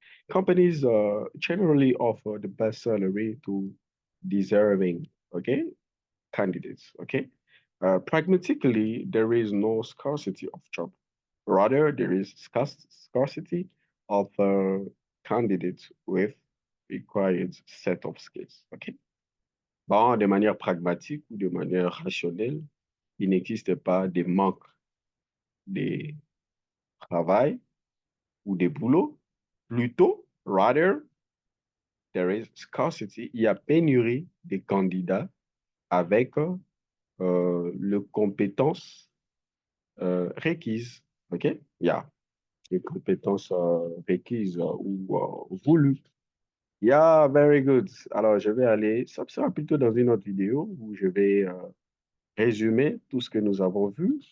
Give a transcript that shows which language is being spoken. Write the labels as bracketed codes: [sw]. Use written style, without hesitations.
[en] Companies generally offer the best salary to deserving, okay, candidates, okay? Pragmatically, there is no scarcity of job. Rather, there is scarcity of candidates with required set of skills, okay? [fr] Bon, de manière pragmatique ou de manière rationnelle, il n'existe pas de manque de travail ou de boulot. [en] Plutôt, rather, there is scarcity. [fr] Il y a pénurie de candidats avec les compétences requises. OK? Yeah. Les compétences requises ou voulues. [en] Yeah, very good. [fr] Alors, je vais aller, ça sera plutôt dans une autre vidéo où je vais résumer tout ce que nous avons vu.